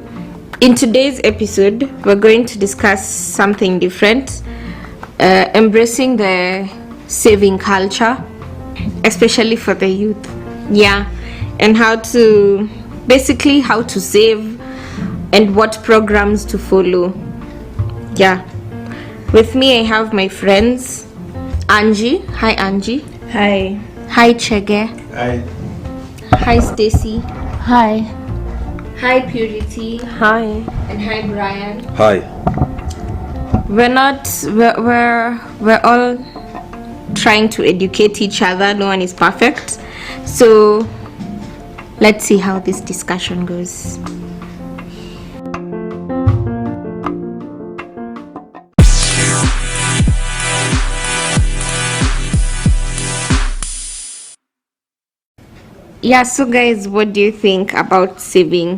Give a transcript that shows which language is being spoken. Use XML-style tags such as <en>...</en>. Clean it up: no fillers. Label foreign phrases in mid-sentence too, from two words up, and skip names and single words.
<en>In today's episode, we're going to discuss something different, embracing the saving culture, especially for the youth. Yeah, and how to save and what programs to follow. Yeah, with me I have my friends Angie. Hi Angie. Hi. Hi Chege. Hi. Hi Stacy. Hi. Hi Purity. Hi. And hi Brian. Hi. We're all trying to educate each other. No one is perfect, so let's see how this discussion goes. Yeah, so guys, what do you think about saving?</en>